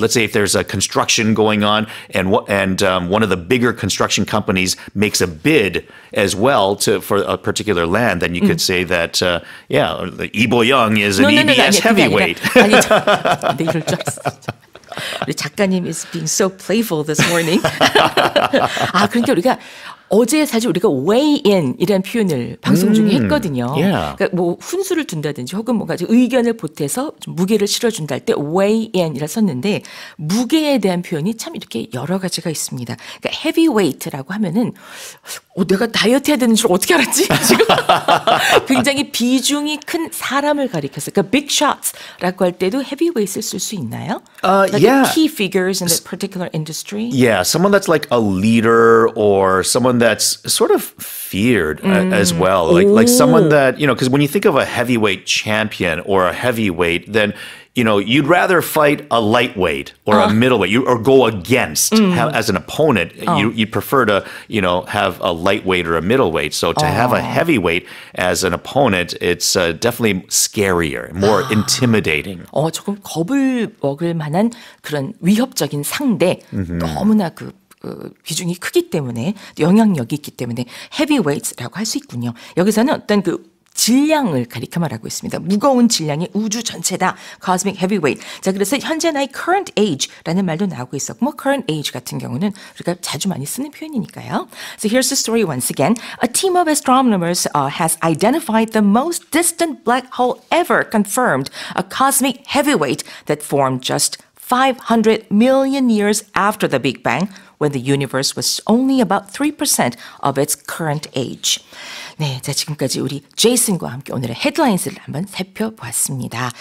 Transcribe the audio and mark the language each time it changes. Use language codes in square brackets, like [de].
[en] Let's say if there's a construction going on and one of the bigger construction companies makes a bid as well for a particular land, then you could say that Lee Bo-young is an EBS heavyweight. [ko] 네, 이럴 줄 알았어. 우리 작가님 [en] is being so playful this morning. [ko] 그러니까 우리가 어제 사실 우리가 weigh in 이라는 표현을 방송 중에 했거든요. [en] Yeah. [ko] 그러니까 뭐 훈수를 둔다든지 혹은 뭔가 의견을 보태서 좀 무게를 실어준다 할 때 weigh in이라 썼는데 무게에 대한 표현이 참 이렇게 여러 가지가 있습니다. 그러니까 heavyweight라고 하면은 내가 다이어트 해야 되는 줄 어떻게 알았지? 지금 굉장히 비중이 큰 사람을 가리켜서 그러니까 big shots라고 할 때도 heavyweight을 쓸 수 있나요? [en] Key figures in a particular industry? Yeah, someone that's like a leader or someone that's sort of feared as well. Like someone that, because when you think of a heavyweight champion or a heavyweight, then you'd rather fight a lightweight or a middleweight or go against as an opponent. You'd prefer to, have a lightweight or a middleweight. So to have a heavyweight as an opponent, it's definitely scarier, more intimidating. [ko] 조금 겁을 먹을 만한 그런 위협적인 상대, 너무나 비중이 크기 때문에 영향력이 있기 때문에 heavyweights라고 할 수 있군요. 여기서는 어떤 질량을 가리켜 말하고 있습니다. 무거운 질량이 우주 전체다. [en] Cosmic heavyweight. [ko] 자, 그래서 현재 나의 current age라는 말도 나오고 있었고, 뭐 current age 같은 경우는 우리가 자주 많이 쓰는 표현이니까요. [en] So here's the story once again. A team of astronomers has identified the most distant black hole ever confirmed, a cosmic heavyweight that formed just 500 million years after the Big Bang, when the universe was only about 3% of its current age. [ko] 네, 자 지금까지 우리 제이슨과 함께 오늘의 헤드라인스를 한번 살펴보았습니다.